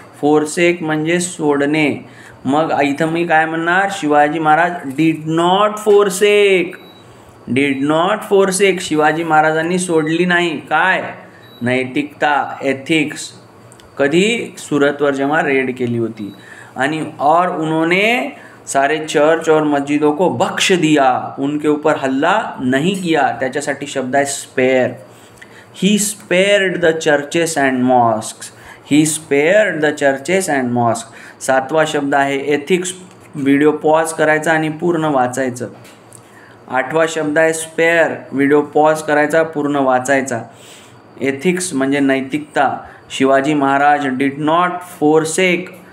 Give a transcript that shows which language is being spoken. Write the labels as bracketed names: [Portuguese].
[Marathi] Forsake म्हणजे सोडणे. मग इथं मी काय म्हणणार, Shivaji Maharaj [English] Did not forsake. Did not forsake, [Marathi] Shivaji महाराजांनी सोडली नाही काय, नैतिकता, एथिक्स. कधी, सुरतवर जेव्हा रेड केली होती. [Hindi] आणि और उन्होंने सारे चर्च और मस्जिदों को बख्श दिया, उनके ऊपर हल्ला नहीं किया. [Marathi] त्याच्यासाठी शब्द आहे [English] Spare. He spared the churches and mosques. He spared the churches and mosque. [Marathi] सातवा शब्द आहे [English] Ethics. [Marathi] व्हिडिओ पॉज करायचा आणि पूर्ण वाचायचं. आठवा शब्द आहे स्पेअर. व्हिडिओ पॉज करायचा, पूर्ण वाचायचा. एथिक्स म्हणजे नैतिकता. Shivaji Maharaj [English] did not forsake